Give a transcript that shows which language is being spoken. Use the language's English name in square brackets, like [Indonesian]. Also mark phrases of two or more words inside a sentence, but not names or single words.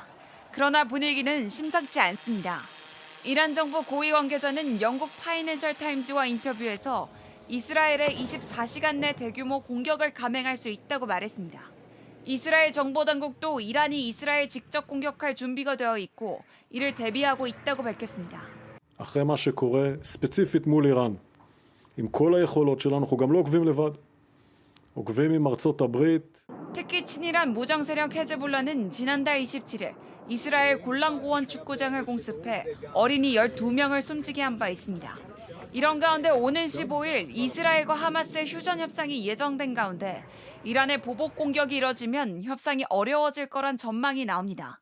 [Korean] 그러나 분위기는 심상치 않습니다. 이란 정부 고위 관계자는 영국 파이낸셜 타임즈와 인터뷰에서 이스라엘에 24시간 내 대규모 공격을 감행할 수 있다고 말했습니다. 이스라엘 정보당국도 이란이 이스라엘 직접 공격할 준비가 되어 있고 이를 대비하고 있다고 밝혔습니다. [Hebrew] אחרי מה שקורה ספציפית מול איראן, עם כל היכולות שלנו, אנחנו גם לא עוקבים לבד. עוקבים עם ארצות הברית. [Korean] 특히 친이란 무장 세력 헤즈볼라는 지난달 27일 이스라엘 골란고원 축구장을 공습해 어린이 12명을 숨지게 한 바 있습니다. 이런 가운데 오는 15일 이스라엘과 하마스의 휴전 협상이 예정된 가운데 이란의 보복 공격이 이뤄지면 협상이 어려워질 거란 전망이 나옵니다.